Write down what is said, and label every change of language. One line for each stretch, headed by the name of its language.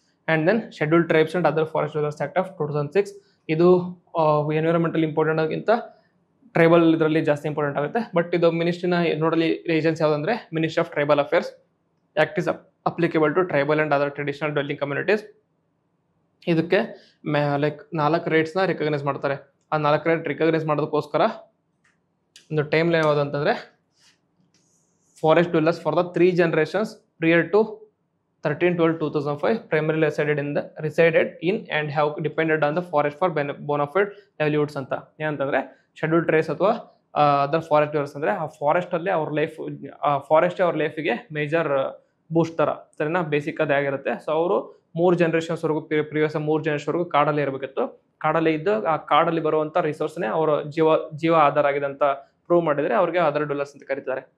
Kannada: And then scheduled tribes and other forest users act of 2006. ಇದು environmental important ಆಗಿಂತ tribal ಇದರಲ್ಲಿ ಜಾಸ್ತಿ important ಆಗುತ್ತೆ. But ಇದು ಮಿನಿಸ್ಟ್ರಿನ ನೋಡಲಿ ಏಜೆನ್ಸಿ ಯಾವುದಂದ್ರೆ ministry of tribal affairs.
English: Act is applicable to tribal and other traditional dwelling communities.
Kannada: ಇದಕ್ಕೆ like 4 ರೈಟ್ಸ್ನ recognise ಮಾಡ್ತಾರೆ. ಆ 4 ರೈಟ್ ರಿಕಗ್ನೈಸ್ ಮಾಡೋದಕ್ಕೋಸ್ಕರ ಒಂದು time line ಯಾವುದಂತಂದರೆ
English: Forest dwellers for the 3 generations prior to 13/12/2005 primarily resided in and have depended on the forest for bona fide livelihoods ಅಂತ.
Kannada: ಏನಂತಂದರೆ scheduled tribes ಅಥವಾ other forest dwellers ಅಂದರೆ ಆ ಫಾರೆಸ್ಟಲ್ಲಿ ಅವ್ರ ಲೈಫ್, ಫಾರೆಸ್ಟೇ ಅವ್ರ ಲೈಫಿಗೆ ಮೇಜರ್ ಬೂಸ್ಟ್ ಥರ, ಸರಿನಾ, ಬೇಸಿಕ್ ಅದೇ ಆಗಿರುತ್ತೆ. ಸೊ ಅವರು 3 generations ಪ್ರಿವಿಯಸ್ 3 generations ಕಾಡಲ್ಲಿ ಇರಬೇಕಿತ್ತು. ಕಾಡಲ್ಲಿ ಇದ್ದು ಆ ಕಾಡಲ್ಲಿ ಬರುವಂಥ ರಿಸೋರ್ಸ್ನೇ ಅವರ ಜೀವ ಆಧಾರ ಆಗಿದೆ ಅಂತ ಪ್ರೂವ್ ಮಾಡಿದರೆ ಅವ್ರಿಗೆ ಅದರ್ ಡ್ವೆಲ್ಲರ್ಸ್ ಅಂತ ಕರೀತಾರೆ.